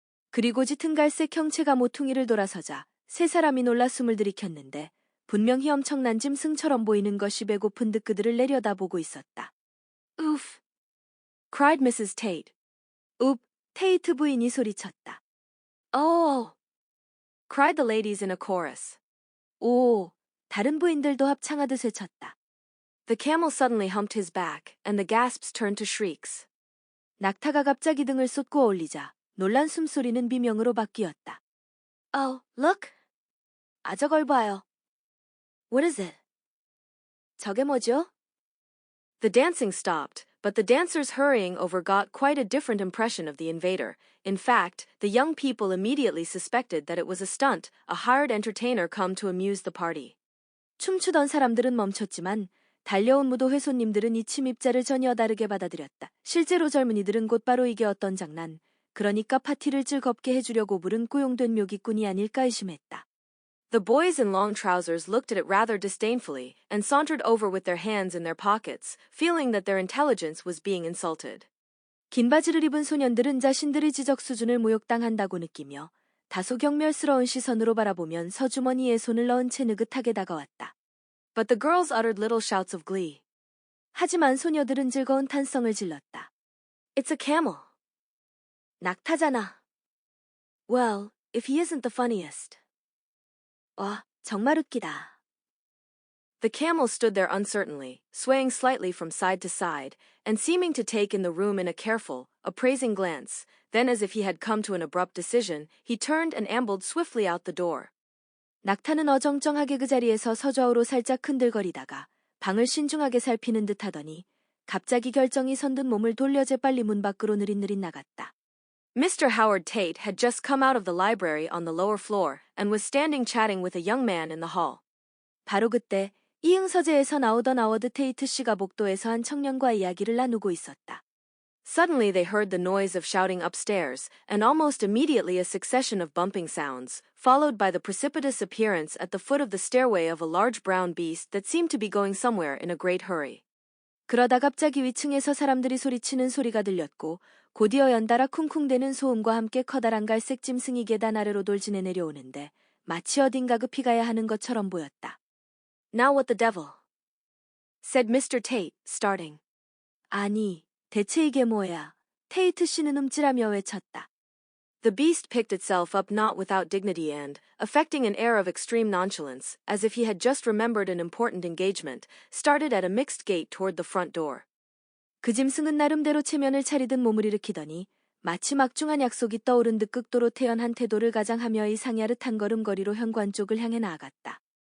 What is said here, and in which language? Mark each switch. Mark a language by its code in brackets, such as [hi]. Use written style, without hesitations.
[ko] 그리고 짙은 갈색 형체가 모퉁이를 돌아서자 세 사람이 놀라 숨을 들이켰는데 분명히 엄청난 짐승처럼 보이는 것이 배고픈 듯 그들을 내려다보고 있었다. [en] Oof! cried Mrs. Tate. [ko] 읍! 테이트 부인이 소리쳤다. [en] Oh! cried the ladies in a chorus. [ko] 오! 다른 부인들도 합창하듯 외쳤다. [en] The camel suddenly humped his back, and the gasps turned to shrieks. [ko] 낙타가 갑자기 등을 쏟고 올리자 놀란 숨소리는 비명으로 바뀌었다. [en] Oh, look! [ko] 아, 저걸 봐요. [en] What is it? [ko] 저게 뭐죠? [en] The dancing stopped, but the dancers hurrying over got quite a different impression of the invader. In fact, the young people immediately suspected that it was a stunt, a hired entertainer come to amuse the party. [ko] 춤추던 사람들은 멈췄지만 달려온 무도회 손님들은 이 침입자를 전혀 다르게 받아들였다. 실제로 젊은이들은 곧바로 이게 어떤 장난, 그러니까 파티를 즐겁게 해주려고 부른 꾸용된 묘기꾼이 아닐까 의심했다. [en] The boys in long trousers looked at it rather disdainfully and sauntered over with their hands in their pockets, feeling that their intelligence was being insulted. [ko] 긴 바지를 입은 소년들은 자신들의 지적 수준을 모욕당한다고 느끼며 다소 경멸스러운 시선으로 바라보면 서주머니에 손을 넣은 채 느긋하게 다가왔다. [en] But the girls uttered little shouts of glee. [ko] 하지만 소녀들은 즐거운 탄성을 질렀다. [en] It's a camel. [ko] 낙타잖아. [en] Well, if he isn't the funniest. [ko] 와, 정말 웃기다. [en] The camel stood there uncertainly, swaying slightly from side to side, and seeming to take in the room in a careful, appraising glance. Then, as if he had come to an abrupt decision, he turned and ambled swiftly out the door. [ko] 낙타는 어정쩡하게 그 자리에서 서좌우로 살짝 흔들거리다가 방을 신중하게 살피는 듯 하더니 갑자기 결정이 선 듯 몸을 돌려 재빨리 문 밖으로 느릿느릿 나갔다. [en] Mr. Howard Tate had just come out of the library on the lower floor and was standing chatting with a young man in the hall. [ko] 바로 그때 이응서재에서 나오던 하워드 테이트 씨가 복도에서 한 청년과 이야기를 나누고 있었다. [en] Suddenly they heard the noise of shouting upstairs, and almost immediately a succession of bumping sounds, followed by the precipitous appearance at the foot of the stairway of a large brown beast that seemed to be going somewhere in a great hurry. [ko] 그러다 갑자기 위층에서 사람들이 소리치는 소리가 들렸고 곧이어 연달아 쿵쿵대는 소음과 함께 커다란 갈색 짐승이 계단 아래로 돌진해 내려오는데 마치 어딘가 급히 가야 하는 것처럼 보였다. [en] Now what the devil? said Mr. Tate, starting. [ko] 아니, 대체 이게 뭐야? 테이트 씨는 움찔하며 외쳤다. [en] The beast picked itself up not without dignity and, affecting an air of extreme nonchalance, as if he had just remembered an important engagement, started at a mixed gait toward the front door. [ko] 그 짐승은 나름대로 체면을 차리듯 몸을 일으키더니 마치 막중한 약속이 떠오른 듯 극도로 태연한 태도를 가장하며 이상야릇한 걸음걸이로 현관 쪽을 향해 나아갔다.